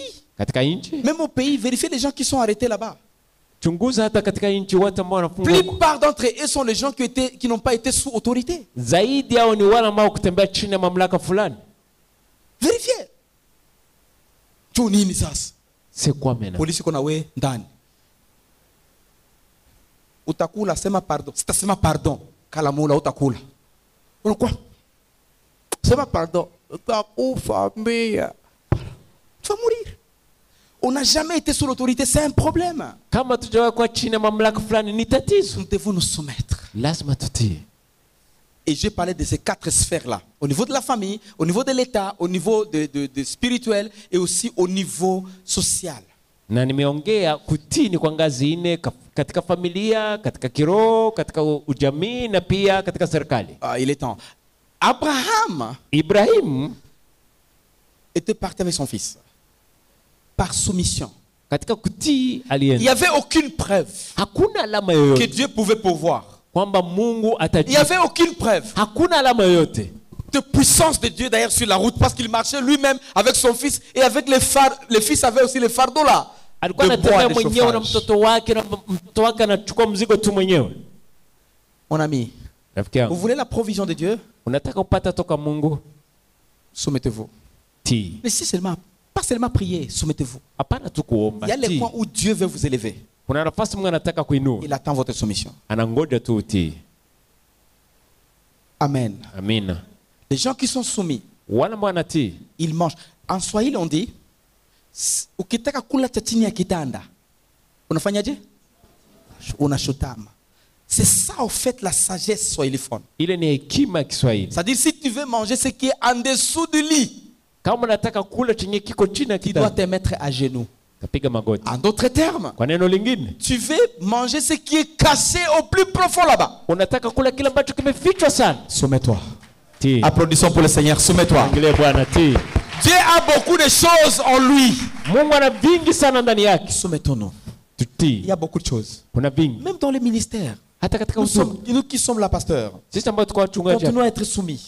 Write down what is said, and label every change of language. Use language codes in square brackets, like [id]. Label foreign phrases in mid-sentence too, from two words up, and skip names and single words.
[fr] Même au pays, vérifiez les gens qui sont arrêtés là-bas. La plupart d'entre eux sont les gens qui n'ont pas été sous autorité. Vérifiez. C'est quoi maintenant? [sw] Polisi kona we ndani. Utakula sema pardon. Sitasema pardon. Kalamula utakula. Unakuwa sema pardon. Utakufa mbia. [fr] Tu vas mourir. On n'a jamais été sous l'autorité, c'est un problème. Nous devons nous soumettre. Et j'ai parlé de ces 4 sphères-là. Au niveau de la famille, au niveau de l'État, au niveau de spirituel et aussi au niveau social. [sw] Na nimeongea kutii ni kwa ngazi nne katika familia, katika kiroho, katika ujamii na pia katika serikali. [fr] Il est temps. Ibrahim était parti avec son fils. Par soumission. [sw] Katika kutii alienda. [fr] Il n'y avait aucune preuve [sw] hakuna alama yoyote [fr] que Dieu pouvait pourvoir. [sw] Kwamba Mungu atajibu. [fr] Il n'y avait aucune preuve [sw] hakuna alama yoyote [fr] de puissance de Dieu d'ailleurs sur la route parce qu'il marchait lui-même avec son fils et avec les phares. Le fils avait aussi les fardeaux là. [sw] Alikuwa anatembea mwenyewe na mtoto wake na mtoto wake anachukua mzigo tu mwenyewe. [fr] Mon ami, vous voulez la provision de Dieu? [sw] Unataka upata toka Mungu? [fr] Soumettez-vous. Ti. Mais si seulement, pas seulement prier, soumettez-vous. [sw] Hapana tu kuomba. [fr] Il y a les points où Dieu veut vous élever. [sw] Kuna nafasi Mungu anataka kuinua. [fr] Il attend votre soumission. [sw] Anangoja tu utii. [fr] Amen. [sw] Amina. [fr] Les gens qui sont soumis, [sw] wana wanatii, [fr] ils mangent. En Swahili on dit, [sw] ukitaka kula cha chini ya kitanda, unafanyaje? Unashutama. [fr] C'est ça en fait la sagesse swahiliphone. [sw] Ile ni hekima Kiswahili. [fr] C'est-à-dire si tu veux manger ce qui est en dessous du lit, [sw] kama unataka kula chenye kiko chini ya kitanda, [fr] tu dois te mettre à genoux. [sw] Tapiga magoti. [fr] En d'autres termes, [sw] kwa neno lingine, [fr] tu veux manger ce qui est caché au plus profond là-bas. [sw] Unataka kula kile ambacho kimefichwa sana. [fr] Soumets-toi. Applaudissons pour le Seigneur. Soumets-toi. Dieu a beaucoup de choses en lui. Soumettons-nous. Il y a beaucoup de choses. Même dans les ministères. Nous qui sommes là, pasteur, continuons à être soumis.